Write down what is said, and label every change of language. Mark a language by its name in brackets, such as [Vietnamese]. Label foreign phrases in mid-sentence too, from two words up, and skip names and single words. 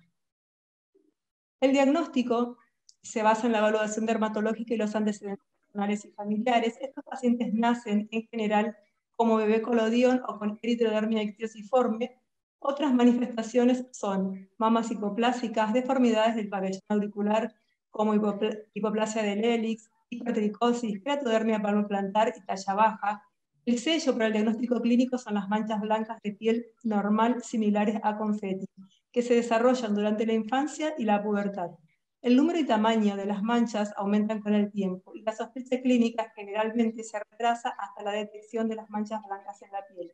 [Spanish] El diagnóstico se basa en la evaluación dermatológica y los antecedentes personales y familiares. Estos pacientes nacen en general como bebé colodión o con eritrodermia ictiosiforme. Otras manifestaciones son mamas hipoplásicas, deformidades del pabellón auricular como hipoplasia del hélix, hipertricosis, keratodermia palmoplantar y talla baja. El sello para el diagnóstico clínico son las manchas blancas de piel normal similares a confeti, que se desarrollan durante la infancia y la pubertad. El número y tamaño de las manchas aumentan con el tiempo y la sospecha clínica generalmente se retrasa hasta la detección de las manchas blancas en la piel.